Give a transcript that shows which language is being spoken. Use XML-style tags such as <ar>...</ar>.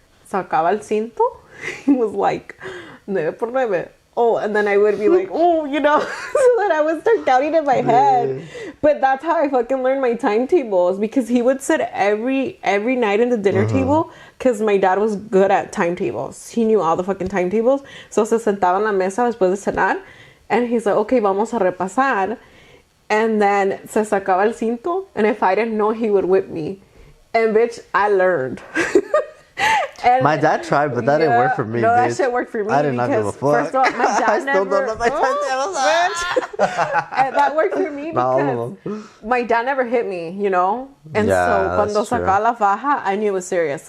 <es>Sacaba el cinto.</es> <en>He was like,</en> <es>9 por 9.</es> <en>And then I would be like, so that I would start counting in my head. But that's how I fucking learned my timetables, because he would sit every night in the dinner table, because my dad was good at timetables. He knew all the fucking timetables.</en> <es>So se sentaba en la mesa después de cenar,</es> <en>and he's like, okay,</en> <es>vamos a repasar.</es> <en>And then</en> <es>se sacaba el cinto,</es> <en>and if I didn't know, he would whip me. And bitch, I learned. And my dad tried, but that didn't work for me. No, that shit worked for me. I did not give a fuck. First of all, my dad I still don't know my timetables. And that worked for me because my dad never hit me, And so</en> <es>cuando sacaba la faja,</es> <en>I knew it was serious.</en>